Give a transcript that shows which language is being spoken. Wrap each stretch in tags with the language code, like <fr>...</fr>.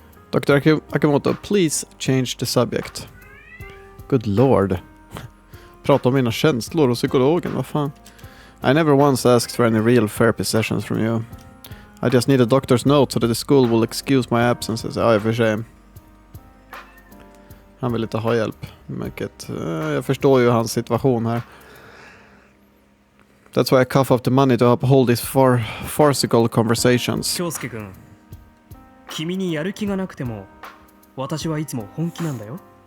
<en>Dr. Akimoto, please change the subject. Good lord.</en> <sv>Prata om mina känslor och psykologen, vad fan.</sv> <en>I never once asked for any real therapy sessions from you. I just need a doctor's note so that the school will excuse my absences.</en> <sv>Ja, i och för sig. Han vill inte ha hjälp. Mycket. Jag förstår ju hans situation här.</sv> <en>That's why I cough up the money to uphold these farcical conversations.</en> <ja>Kyosuke-kun. 君にやる気がなくても私はいつも本気なんだよ。</ja>